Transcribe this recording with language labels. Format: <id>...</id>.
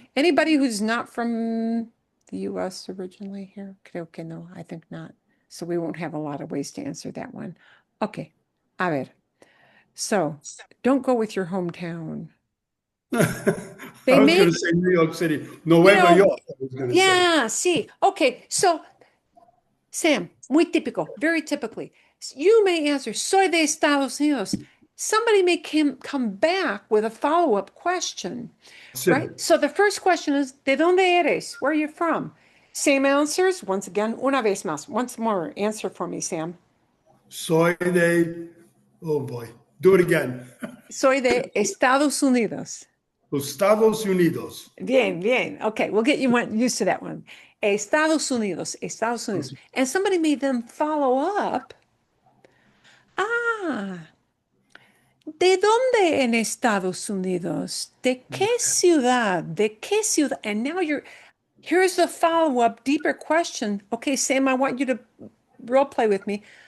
<en>Anybody who's not from the US originally here?</en> <es>Creo que no.</es> <en>I think not. So we won't have a lot of ways to answer that one. Okay.</en> <es>A ver.</es> <en>So don't go with your hometown. I was going to say New York City. Nueva York, I was going to say. Yeah, see. Okay. So, Sam, muy típico, very typically, you may answer,</en> <es>soy de Estados Unidos.</es> <en>Somebody may come back with a follow-up question, right? So the first question is, ¿de dónde eres? Where are you from? Same answers. Once again,</en> <es>una vez más.</es> <en>Once more, answer for me, Sam. Soy de, oh boy, do it again.</en> <es>Soy de Estados Unidos. Estados Unidos.</es> <en>Bien, bien. Okay, we'll get you used to that one.</en> <es>Estados Unidos, Estados Unidos.</es> <en>And somebody may then follow up.</en> <es>Ah, ¿de dónde en Estados Unidos? ¿De qué ciudad? ¿De qué ciudad?</es> <en>And now here's a follow-up, deeper question. Okay, Sam, I want you to role play with me.</en>